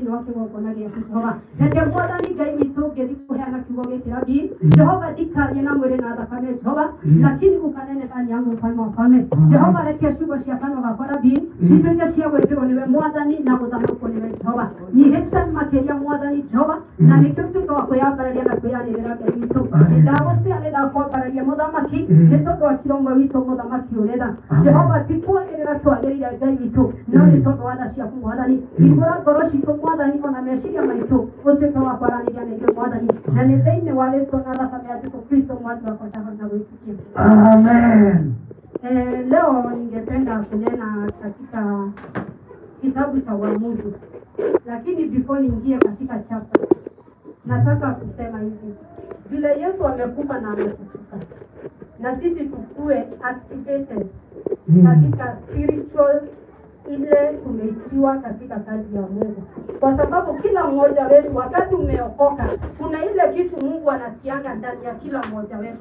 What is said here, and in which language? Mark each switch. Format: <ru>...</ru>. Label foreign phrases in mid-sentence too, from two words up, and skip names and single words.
<ki>thĩinĩ wa kĩgongona gĩaku Jehova. Reke Mwathani Ngai witũ ngĩkũheana kiugo gĩkĩ Rabi Jehova, ndikarie na mwĩrĩ na thakame Jehova,</ki> <sw>lakini ukanene ndani yangu mfalme wa falme Jehova.</sw> <ki>Reke ciugo cia kanua gakwa Rabi cituĩke cia gwĩkĩrwo nĩwe Mwathani na gũthamakwo nĩwe Jehova. Nyihĩte makĩria Mwathani Jehova, na nĩkĩo tuĩka wa kwĩyambararia na kwĩyanĩrĩra Ngai witũ. Ndagũcia nĩndakwambararia mũthamaki nĩ tondũ wa kiro ũmwe witũ mũthamaki ũrenda Jehova, ti kwagĩrĩra twagĩrĩire Ngai witũ, no nĩ tondũ wa tha ciaku Mwathani. Ihũra ngoro citũ Mwathani, ona meciria maitũ ũtuĩke wa kwaranĩria na ithuĩ Mwathani, na nĩ thĩinĩ wa rĩĩtwa na thakame ya Jesũ Kristo mwathi wakwa na gwĩtĩkia. Amen.</ki> <sw>Leo ningependa kunena katika kitabu cha Waamuzi, lakini before niingie katika chapter, nataka kusema hivi: vile Yesu amekufa na amefufuka, na sisi tukue activated katika spiritual ile tumeitiwa katika kazi ya Mungu, kwa sababu kila mmoja wetu wakati umeokoka kuna ile kitu Mungu anatianga ndani ya kila mmoja wetu.</sw>